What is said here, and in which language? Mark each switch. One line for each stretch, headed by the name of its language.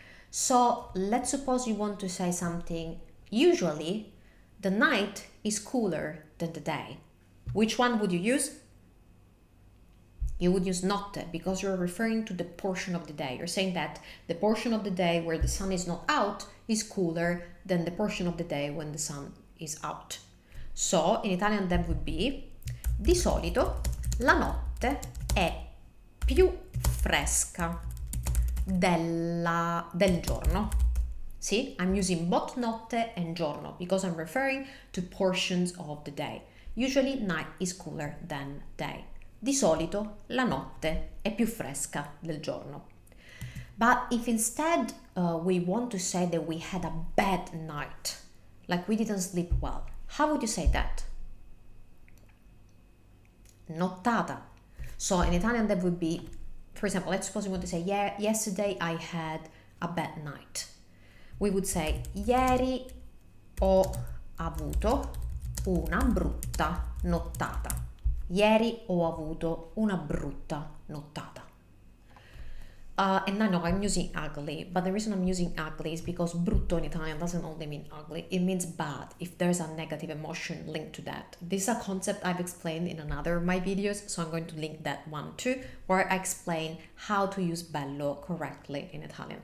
English: So let's suppose you want to say something. Usually, the night is cooler than the day. Which one would you use? You would use notte because you're referring to the portion of the day. You're saying that the portion of the day where the sun is not out is cooler than the portion of the day when the sun is out. So in Italian that would be:
Italian: di solito la notte è più fresca del giorno.
English: See, I'm using both notte and giorno because I'm referring to portions of the day. Usually night is cooler than day.
Italian: Di solito la notte è più fresca del giorno.
English: But if instead we want to say that we had a bad night, like we didn't sleep well, how would you say that? Nottata. So in Italian that would be, for example, let's suppose you want to say, yeah, yesterday I had a bad night. we would say
Italian: ieri ho avuto una brutta nottata. Ieri ho avuto una brutta nottata.
English: And I know I'm using ugly, but the reason I'm using ugly is because brutto in Italian doesn't only mean ugly, it means bad if there's a negative emotion linked to that. This is a concept I've explained in another of my videos, so I'm going to link that one too, where I explain how to use bello correctly in Italian.